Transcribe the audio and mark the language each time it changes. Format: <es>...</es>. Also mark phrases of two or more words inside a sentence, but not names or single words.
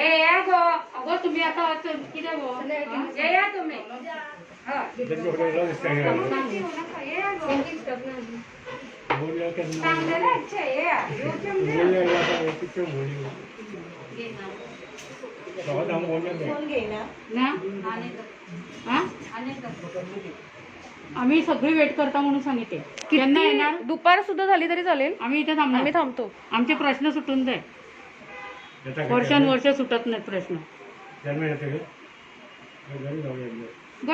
<kok>ए या गो अगो तुम्ही आता कितें गो ये या तुम्ही हा तेंचे फुडें दिसता ये या गो बोलया केन्ना सांगलेलं अच्छा ये या योग्य बोलया आतां कितें बोलयो सगळं हांव बोलया फोन घेईना ना हा आम्ही सगळी वेट करता म्हणून सांगितले केन्ना येणार</kok> <mr>दुपार सुद्धा झाली तरी चालेल. आम्ही इथे थांबणार आम्ही थांबतो. आमचे प्रश्न सुटून जाय वर्षानुवर्ष सुटत नाहीत प्रश्न</mr> <kok>केन्ना येते</kok> <mr>घरी जाऊया</mr>